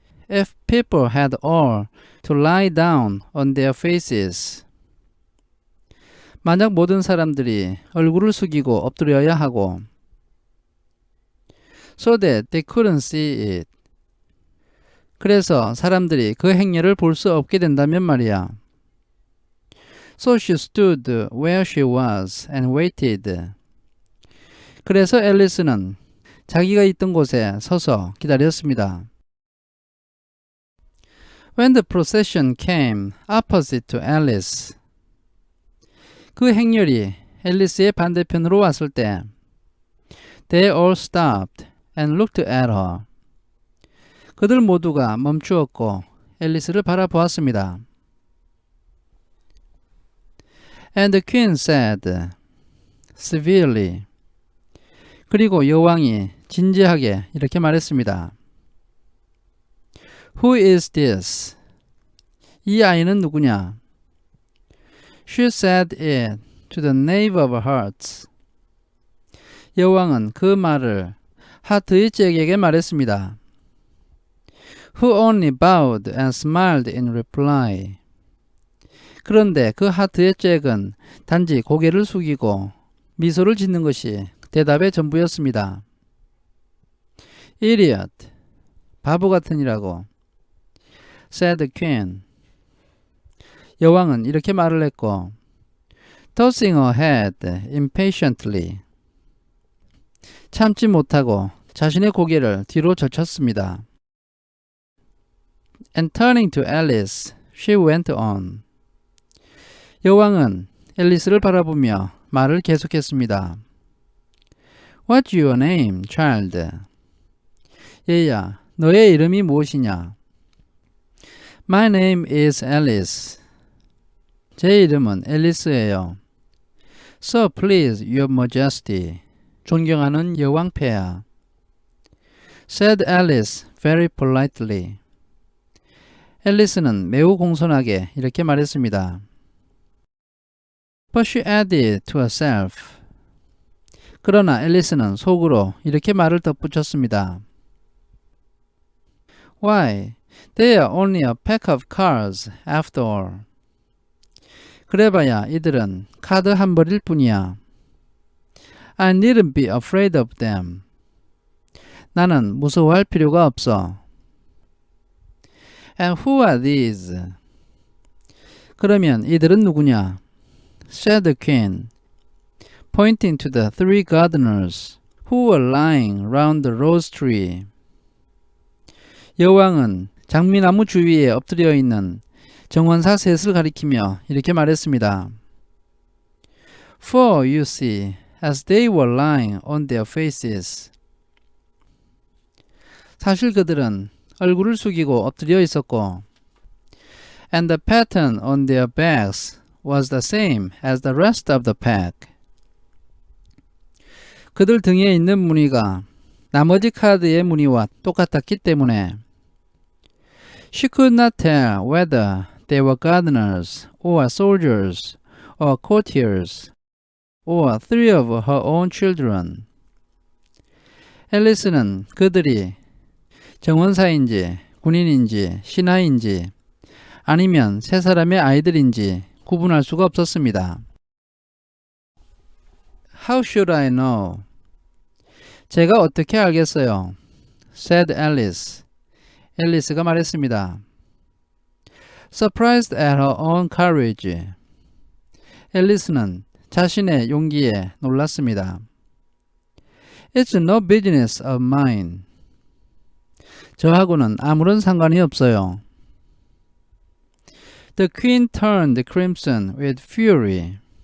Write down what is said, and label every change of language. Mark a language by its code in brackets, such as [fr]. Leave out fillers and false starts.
[en] If people had all to lie down on their faces. [ko] 만약 모든 사람들이 얼굴을 숙이고 엎드려야 하고 [en] so that they couldn't see it. [ko] 그래서 사람들이 그 행렬을 볼 수 없게 된다면 말이야. [en] So she stood where she was and waited. [ko] 그래서 앨리스는 자기가 있던 곳에 서서 기다렸습니다. [en] When the procession came opposite to Alice. [ko] 그 행렬이 앨리스의 반대편으로 왔을 때 [en] They all stopped and looked at her. [ko] 그들 모두가 멈추었고 앨리스를 바라보았습니다. [en] And the queen said severely. [ko] 그리고 여왕이 진지하게 이렇게 말했습니다. [en] Who is this? [ko] 이 아이는 누구냐? [en] She said it to the knave of hearts. [ko] 여왕은 그 말을 하트의 잭에게 말했습니다. [en] Who only bowed and smiled in reply. [ko] 그런데 그 하트의 잭은 단지 고개를 숙이고 미소를 짓는 것이 대답의 전부였습니다. [en] Idiot. [ko] 바보 같으니라고. [en] said the queen. [ko] 여왕은 이렇게 말을 했고 [en] tossing her head impatiently. [ko] 참지 못하고 자신의 고개를 뒤로 젖혔습니다. [en] And turning to Alice, she went on. [ko] 여왕은 앨리스를 바라보며 말을 계속했습니다. [en] What's your name, child? [ko] 얘야, 너의 이름이 무엇이냐? [en] My name is Alice. [ko] 제 이름은 앨리스예요. [en] So please, your majesty. [ko] 존경하는 여왕폐하. [en] said Alice very politely. [ko] 앨리스는 매우 공손하게 이렇게 말했습니다. [en] But she added to herself. [ko] 그러나 앨리스는 속으로 이렇게 말을 덧붙였습니다. [en] Why, they are only a pack of cards after all. [ko] 그래봐야 이들은 카드 한 벌일 뿐이야. [en] I needn't be afraid of them. [ko] 나는 무서워할 필요가 없어. [en] And who are these? [ko] 그러면 이들은 누구냐? [en] said the queen, pointing to the three gardeners who were lying round the rose tree. [ko] 여왕은 장미나무 주위에 엎드려 있는 정원사 셋을 가리키며 이렇게 말했습니다. [en] For you see, as they were lying on their faces. [ko] 사실 그들은 얼굴을 숙이고 엎드려 있었고, [en] and the pattern on their backs was the same as the rest of the pack. [ko] 그들 등에 있는 무늬가 나머지 카드의 무늬와 똑같았기 때문에 [en] she could not tell whether they were gardeners or soldiers or courtiers or three of her own children. [ko] 앨리스는 그들이 정원사인지 군인인지 신하인지 아니면 세 사람의 아이들인지 구분할 수가 없었습니다. [en] How should I know? [ko] 제가 어떻게 알겠어요? [en] said Alice. [ko] 앨리스가 말했습니다. [en] Surprised at her own courage. [ko] 앨리스는 자신의 용기에 놀랐습니다. [en] It's no business of mine. [ko] 저하고는 아무런 상관이 없어요. [en] The queen turned crimson with fury.